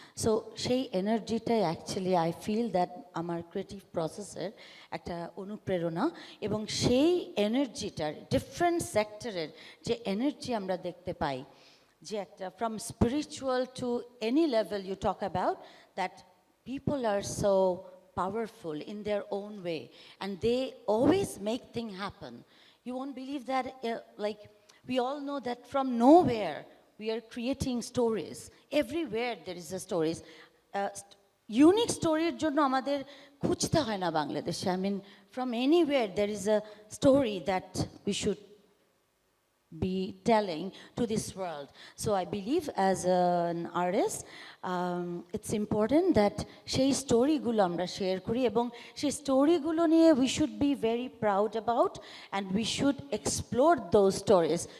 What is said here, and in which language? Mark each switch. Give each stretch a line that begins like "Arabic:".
English: so
Bangla: সেই এনার্জিটাই
English: actually I feel that
Bangla: আমার creative প্রসেসের একটা অনুপ্রেরণা, এবং সেই এনার্জিটার ডিফারেন্ট সেক্টরের যে এনার্জি আমরা দেখতে পাই, যে একটা
English: From spiritual to any level you talk about, that people are so powerful in their own way and they always make things happen. You won't believe that, like we all know that from nowhere we are creating stories. Everywhere there is a stories. Unique story
Bangla: এর জন্য আমাদের খুঁজতে হয় না বাংলাদেশে।
English: I mean from anywhere there is a story that we should be telling to this world. So I believe as an artist it's important that
Bangla: সেই স্টোরিগুলো আমরা share করি, এবং সেই স্টোরিগুলো নিয়ে
English: we should be very proud about and we should explore those stories.